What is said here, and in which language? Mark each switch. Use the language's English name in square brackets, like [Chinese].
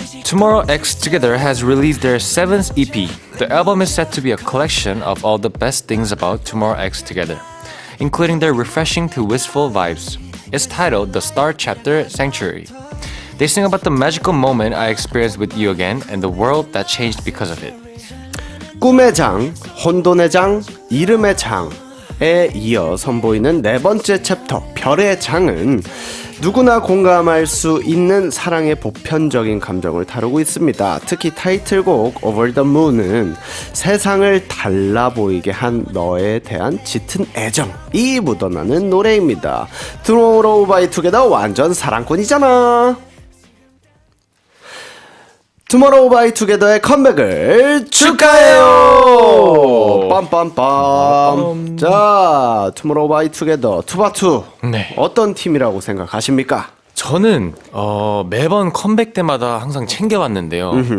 [English] Tomorrow X Together has released their 7th EP. The album is set to be a collection of all the best things about Tomorrow X Together, including their refreshing to wistful vibes. It's titled The Star Chapter Sanctuary. They sing about the magical moment I experienced with you again and the world that changed because of it. [Korean] 꿈의 장, 혼돈의 장, 이름의 장에 이어 선보이는 네 번째 챕터 별의 장은 누구나 공감할 수 있는 사랑의 보편적인 감정을 다루고 있습니다. 특히 타이틀곡 Over the Moon은 세상을 달라 보이게 한 너에 대한 짙은 애정이 묻어나는 노래입니다. Tomorrow by Together 완전 사랑꾼이잖아. 투모로우 바이 투게더의 컴백을 축하해요. 빰빰빰. 자, 투모로우 바이 투게더 투바투. 네. 어떤 팀이라고 생각하십니까? 저는 매번 컴백 때마다 항상 챙겨왔는데요.